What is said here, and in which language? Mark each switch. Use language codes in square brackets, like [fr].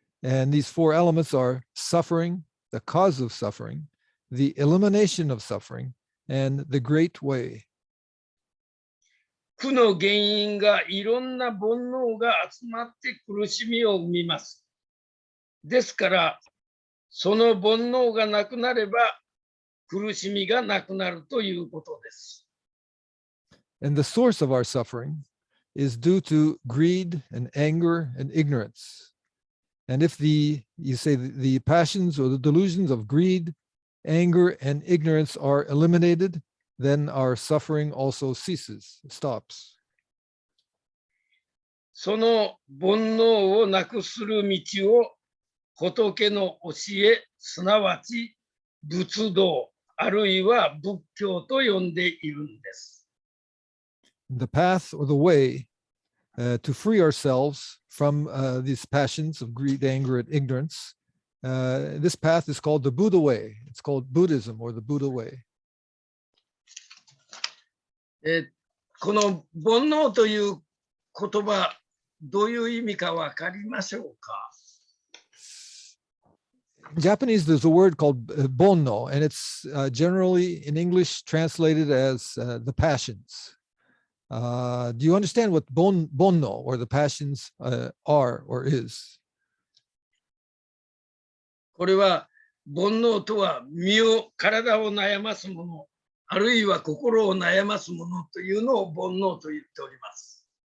[en] And these four elements are suffering, the cause of suffering, the elimination of suffering, and the great way. [ja] 苦の原因がいろんな煩悩が集まって苦しみを生みます。ですから、その煩悩がなくなれば苦しみがなくなるということです。 [en] And the source of our suffering is due to greed and anger and ignorance. And if the passions or the delusions of greed, anger, and ignorance are eliminated, then our suffering also ceases, stops. [ja] その煩悩をなくする道を仏の教え、すなわち仏道、あるいは仏教と呼んでいるんです。 [en] The path or the way to free ourselves from these passions of greed, anger, and ignorance, this path is called the Buddha way. It's called Buddhism or the Buddha way. [ja] この煩悩という言葉、どういう意味かわかりましょうか？ [en] In Japanese, there's a word called bonno, and it's generally in English translated as the passions. Do you understand what bonno or the passions are or is? [ja] これは煩悩とは身を、体を悩ますもの、あるいは心を悩ますものというのを煩悩と言っております。